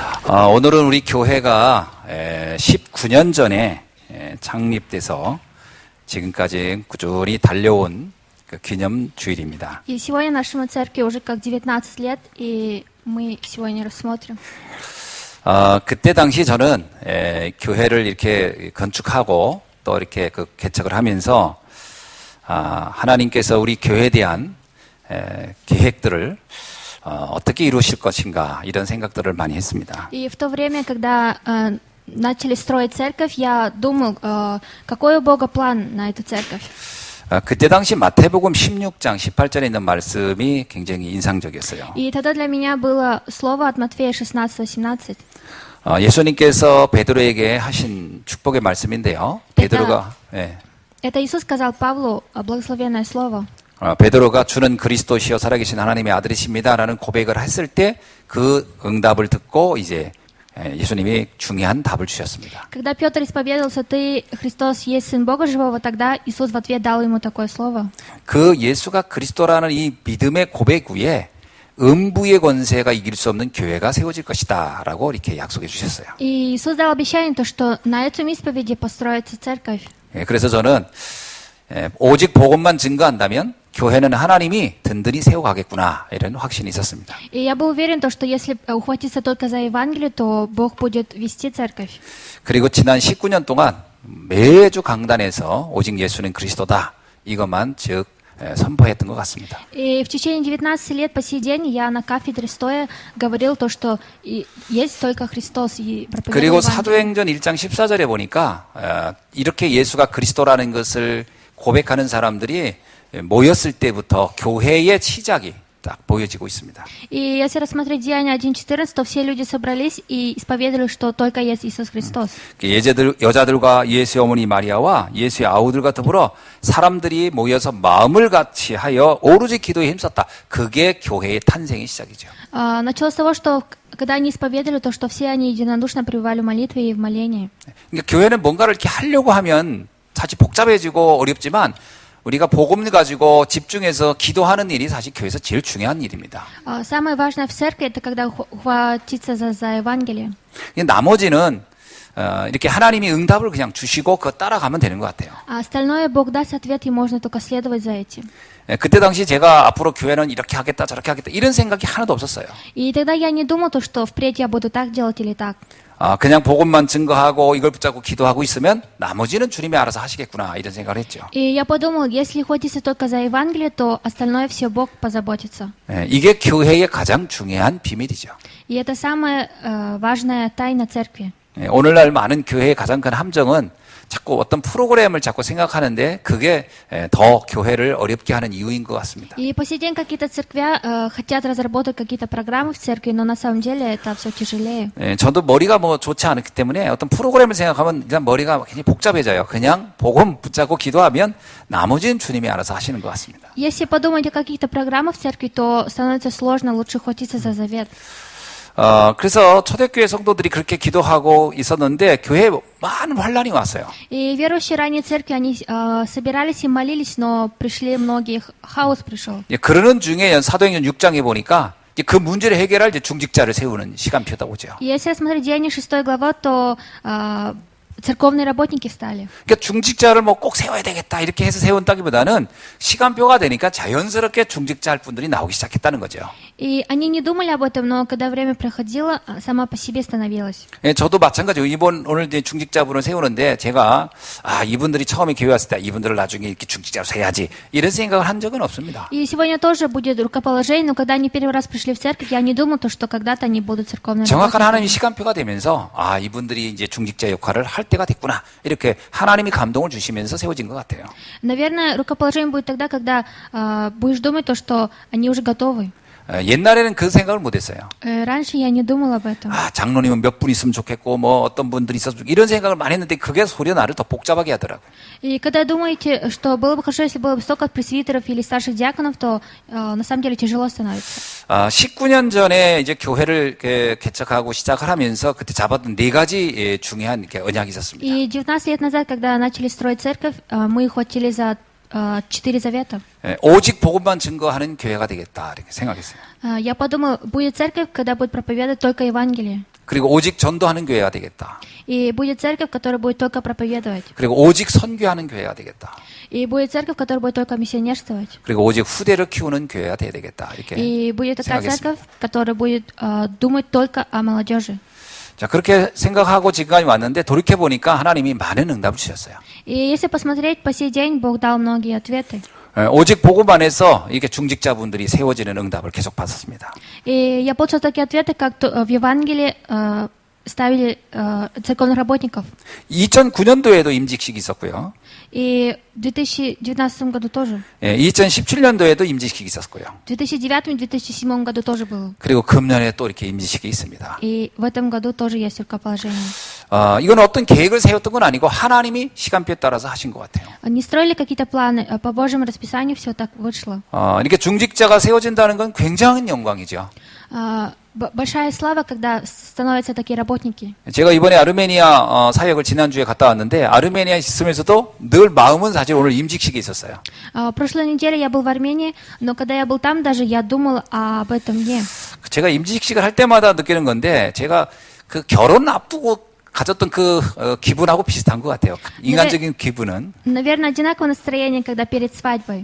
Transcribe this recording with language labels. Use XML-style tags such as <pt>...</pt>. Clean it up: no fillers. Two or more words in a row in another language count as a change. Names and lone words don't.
<ko>오늘은 우리 교회가 19년 전에 창립돼서 지금까지 꾸준히 달려온 그 기념 주일입니다.</ko> <ru>И сегодня нашему церкви уже как 19 лет, и мы сегодня рассмотрим.</ru> <ko>그때 당시 저는 교회를 이렇게 건축하고 또 이렇게 그 개척을 하면서 하나님께서 우리 교회에 대한 계획들을 어떻게 이루실 것인가 이런 생각들을 많이 했습니다.</ko> <ru>И в то время, когда начали строить церковь, я думал, какой у Бога план на эту церковь.</ru> <ko>그때 당시 마태복음 16장 18절에 있는 말씀이 굉장히 인상적이었어요.</ko> <ru>И тогда для меня было слово от Матфея 16:18.</ru> <ko>예수님께서 베드로에게 하신 축복의 말씀인데요. 베드로가</ko> <ru>Это Иисус сказал Павлу благословенное слово.</ru> <ko>베드로가 주는 그리스도시여 살아계신 하나님의 아들이십니다라는 고백을 했을 때 그 응답을 듣고 이제 예수님이 중요한 답을 주셨습니다.</ko> <ru>Когда Петр исповедовался, ты Христос есть Сын Бога Живого, тогда Иисус в ответ дал ему такое слово.</ru> <ko>그 예수가 그리스도라는 이 믿음의 고백 위에 음부의 권세가 이길 수 없는 교회가 세워질 것이다라고 이렇게 약속해 주셨어요.</ko> <ru>И Иисус дал обещание, то, что на этом исповеди построится церковь.</ru> <ko>그래서 저는 오직 복음만 증거한다면 교회는 하나님이 든든히 세워가겠구나 이런 확신이 있었습니다.</ko> <ru>И я был уверен, что если ухватиться только за Евангелие, то Бог будет вести церковь.</ru> <ko>그리고 지난 19년 동안 매주 강단에서 오직 예수는 그리스도다 이것만 즉 선포했던 것 같습니다.</ko> <ru>И в течение 19 лет по сей день я на кафедре стоя говорил то, что есть только Христос и проповедовал</ru> <ko>그리고</ko> <ru>Евангелие.</ru> <ko>사도행전 1장 14절에 보니까 이렇게 예수가 그리스도라는 것을 고백하는 사람들이 모였을 때부터 교회의 시작이 딱 보여지고 있습니다. И если рассмотреть Деяния 1:14, то все люди собрались и исповедовали, что только есть Иисус Христос. 여자들과 예수의 어머니 마리아와 예수의 아우들과 더불어 사람들이 모여서 마음을 같이 하여 오로지 기도에 힘썼다. 그게 교회의 탄생의 시작이죠.</ko> <ru>Началось с того, что когда они исповедовали, то что все они единодушно пребывали в молитве и в молении.</ru> <ko>그러니까 교회는 뭔가를 이렇게 하려고 하면 사실 복잡해지고 어렵지만 우리가 복음을 가지고 집중해서 기도하는 일이 사실 교회에서 제일 중요한 일입니다.</ko> <ru>Самое важное в церкви это когда хватиться за Евангелие.</ru> <ko>나머지는 이렇게 하나님이 응답을 그냥 주시고 그거 따라가면 되는 것 같아요.</ko> <ru>А остальное Бог даст ответ, и можно только следовать за этим.</ru> <ko>그때 당시 제가 앞으로 교회는 이렇게 하겠다 저렇게 하겠다 이런 생각이 하나도 없었어요.</ko> <ru>И тогда я не думал, что впредь я буду так делать или так.</ru> <ko>그냥 복음만 증거하고 이걸 붙잡고 기도하고 있으면 나머지는 주님이 알아서 하시겠구나 이런 생각을 했죠.</ko> <ru>И я подумал, если хватиться только за Евангелие, то остальное все Бог позаботится.</ru> <ko>이게 교회의 가장 중요한 비밀이죠.</ko> <ru>И это самая важная тайна церкви.</ru> <ko>오늘날 많은 교회의 가장 큰 함정은 자꾸 어떤 프로그램을 자꾸 생각하는데 그게 더 교회를 어렵게 하는 이유인 것 같습니다.</ko> <ru>И по сей день какие-то церквя хотят разработать какие-то программы в церкви, но на самом деле это все тяжелее.</ru> <ko>저도 머리가 뭐 좋지 않기 때문에 어떤 프로그램을 생각하면 일단 머리가 굉장히 복잡해져요. 그냥 복음 붙잡고 기도하면 나머지는 주님이 알아서 하시는 것 같습니다.</ko> <ru>Если подумать о каких-то программах в церкви, то становится сложно, лучше хватиться за завет.</ru> <ko>그래서 초대교회 성도들이 그렇게 기도하고 있었는데 교회에 많은 환란이 왔어요.</ko> <ru>И верующие ранние церкви, они собирались и молились, но пришли многие, хаос пришел.</ru> <ko>그러는 중에 사도행전 6장에 보니까 그 문제를 해결할 이제 중직자를 세우는 시간표다 오죠.</ko> <ru>Если рассмотреть Деяния 6 глава, то церковные работники встали.</ru> <ko>그러니까 중직자를 뭐 꼭 세워야 되겠다 이렇게 해서 세운다기보다는 시간표가 되니까 자연스럽게 중직자 할 분들이 나오기 시작했다는 거죠.</ko> <ru>И они не думали об этом, но когда время проходило, сама по себе становилась.</ru> <ko>저도 마찬가지로 오늘 이제 중직자분을 세우는데 제가 이분들이 처음에 교회 왔을 때 이분들을 나중에 이렇게 중직자로 세야지 이런 생각을 한 적은 없습니다.</ko> <ru>И сегодня тоже будет рукоположение, но когда они первый раз пришли в церковь, я не думал, что когда-то они будут церковными</ru> <ko>정확한 하나님의</ko> <ru>работниками.</ru> <ko>시간표가 되면서 이분들이 이제 중직자 역할을 할 때가 됐구나 이렇게 하나님이 감동을 주시면서 세워진 것 같아요.</ko> <ru>Наверное, рукоположение будет тогда, когда будешь думать, что они уже готовы.</ru> <ko>옛날에는 그 생각을 못했어요.</ko> <ru>Раньше я не думал об этом.</ru> <ko>장로님은 몇 분 있으면 좋겠고 뭐 어떤 분들이 있어서 이런 생각을 많이 했는데 그게 소리 나를 더 복잡하게 하더라고요.</ko> <ru>И когда думаете, что было бы хорошо, если было бы столько пресвитеров или старших диаконов, то на самом деле тяжело становится.</ru> <ko>19년 전에 이제 교회를 개척하고 시작을 하면서 그때 잡았던 4가지 중요한 언약이 있었습니다.</ko> <ru>И 19 лет назад, когда начали строить церковь, мы хватили за 4 завета.</ru> <ko>오직 복음만 증거하는 교회가 되겠다 이렇게 생각했어요.</ko> <ru>Я подумал, будет церковь, когда будет проповедовать только Евангелие.</ru> <ko>그리고 오직 전도하는 교회가 되겠다.</ko> <ru>И будет церковь, которая будет только проповедовать.</ru> <ko>그리고 오직 선교하는 교회가 되겠다.</ko> <ru>И будет церковь, которая будет только миссионерствовать.</ru> <ko>그리고 오직 후대를 키우는 교회가 돼야 되겠다. 이렇게</ko> <ru>И будет такая</ru> <ko>생각했습니다.</ko> <ru>церковь, которая будет думать только о молодежи.</ru> <ko>자, 그렇게 생각하고 지금까지 왔는데 돌이켜 보니까 하나님이 많은 응답을 주셨어요.</ko> <ru>И если посмотреть, по сей день Бог дал многие ответы.</ru> <ko>오직 복음 안에서 이렇게 중직자분들이 세워지는 응답을 계속 받았습니다.</ko> <ru>И я получил такие ответы, как в Евангелии ставили церковных работников.</ru> <ko>2009년도에도 임직식이 있었고요.</ko> <ru>И в 2019 году тоже.</ru> <ko>2017년도에도 임직식이 있었고요.</ko> <ru>В 2009-2007 году тоже было.</ru> <ko>그리고 금년에 또 이렇게 임직식이 있습니다.</ko> <ru>И в этом году тоже есть рукоположение.</ru> <ko>이건 어떤 계획을 세웠던 건 아니고 하나님이 시간표에 따라서 하신 것 같아요.</ko> <ru>Не строили какие-то планы, а по Божьему расписанию все так вышло.</ru> <ko>이렇게 중직자가 세워진다는 건 굉장한 영광이죠.</ko> <ru>Большая слава, когда становятся такие работники.</ru> <ko>제가 이번에 아르메니아 사역을 지난주에 갔다 왔는데 아르메니아에 있으면서도 늘 마음은 사실 오늘 임직식이 있었어요.</ko> <ru>Прошлой неделе я был в Армении, но когда я был там, даже я думал об этом дне.</ru> <ko>제가 임직식을 할 때마다 느끼는 건데 제가 그 결혼 앞두고 가졌던 그 기분하고 비슷한 것 같아요. 인간적인 기분은.</ko> <ru>Наверное, одинаковое настроение, когда перед свадьбой.</ru>